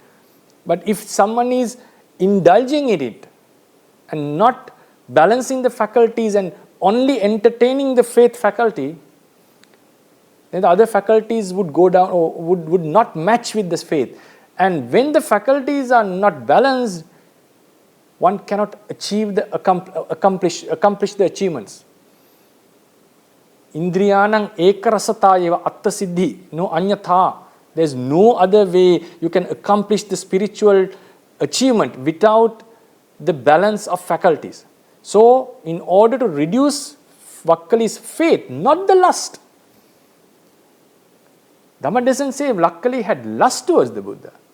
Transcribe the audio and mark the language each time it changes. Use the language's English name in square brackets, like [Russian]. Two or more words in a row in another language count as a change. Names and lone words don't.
[English] But if someone is indulging in it and not balancing the faculties and only entertaining the faith faculty, then the other faculties would go down or would not match with this faith. And when the faculties are not balanced, one cannot achieve the accomplish the achievements. [Pali] Indriyanang ekarasatayeva atta siddhi, no anyatha. [English] There is no other way you can accomplish the spiritual achievement without the balance of faculties. So, in order to reduce Vakkali's faith, not the lust. Dhamma doesn't say Vakkali had lust towards the Buddha.